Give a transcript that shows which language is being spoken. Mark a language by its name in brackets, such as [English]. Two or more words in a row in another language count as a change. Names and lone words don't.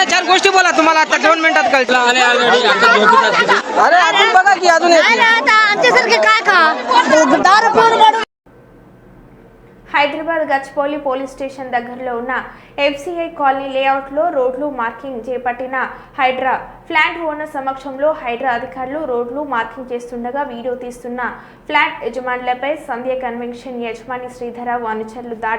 [Marathi] गोष्टी बोला तुम्हाला आता 2 मिनिटात कळलं. अरे आपण बघा की अजून [Telugu] హైదరాబాద్ గచ్చిబౌలి [English] police station [Telugu] దగ్గరలో ఉన్న [English] FCI colony layoutlo [Telugu] రోడ్లు మార్కింగ్ చేపట్టిన హైడ్రా [English] flat owner [Telugu] సమక్షంలో హైడ్రా అధికారులు రోడ్లు మార్కింగ్ చేస్తుండగా వీడియో తీస్తున్న ఫ్లాట్ యజమానులపై సంధ్య కన్వెన్షన్ యజమాని శ్రీధరరావు అనుచరులు దాడి.